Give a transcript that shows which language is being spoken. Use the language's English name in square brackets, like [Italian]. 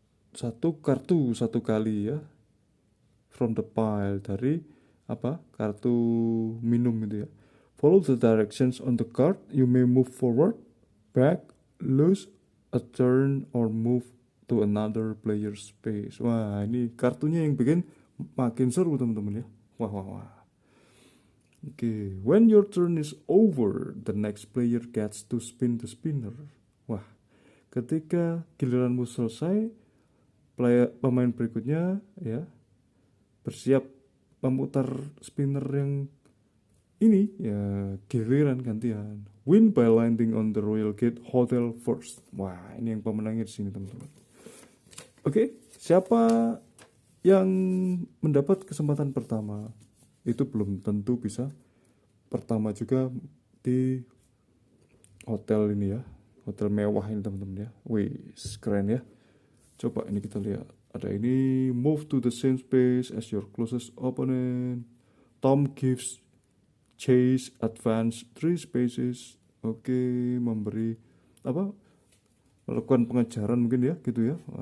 [Indonesian] Satu kartu satu kali ya, [English] from the pile, [Indonesian] dari kartu minum itu ya. [English] Follow the directions on the card. You may move forward, back, lose a turn, or move to another player's space. [Indonesian] Wah, ini kartunya yang bikin makin seru teman-teman ya. Wah. [English] Oke, when your turn is over, the next player gets to spin the spinner. [Indonesian] Wah, ketika giliranmu selesai, pemain berikutnya ya bersiap memutar spinner yang ini ya, giliran gantian. [English] Win by landing on the Royal Gate Hotel first. [Indonesian] Wah, ini yang pemenangnya di sini teman-teman. Oke, siapa yang mendapat kesempatan pertama? Itu belum tentu bisa pertama juga di hotel ini ya, hotel mewah ini teman-teman ya. Wih, keren ya. Coba ini kita lihat. Ada ini, [English] move to the same space as your closest opponent. Tom gives chase advance 3 spaces. [Indonesian] Oke, memberi melakukan pengejaran mungkin ya, gitu ya.